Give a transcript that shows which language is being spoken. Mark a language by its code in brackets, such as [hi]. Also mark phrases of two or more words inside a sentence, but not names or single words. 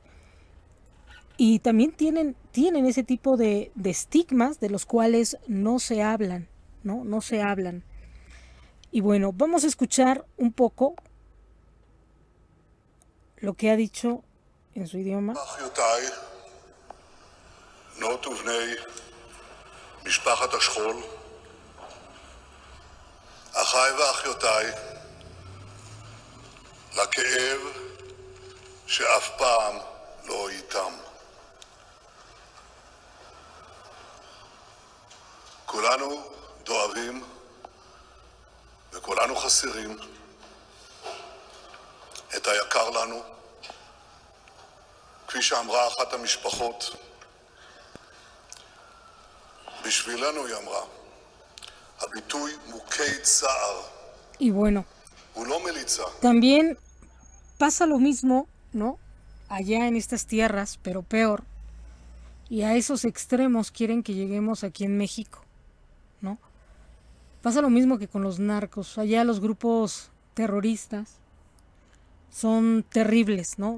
[es] Y también tienen ese tipo de estigmas de los cuales no se hablan, ¿no? No se hablan. Y bueno, vamos a escuchar un poco lo que ha dicho en su idioma. [he] משפחת השכול, אחיי ואחיותיי, לכאב שאף פעם לא איתם. כולנו דואבים וכולנו חסרים את היקר לנו, כפי שאמרה אחת המשפחות, בשבילנו היא אמרה, הביטוי מוכי צער. [es] Y bueno, también pasa lo mismo, ¿no? Allá en estas tierras, pero peor. Y a esos extremos quieren que lleguemos aquí en México, ¿no? Pasa lo mismo que con los narcos. Allá los grupos terroristas son terribles, ¿no?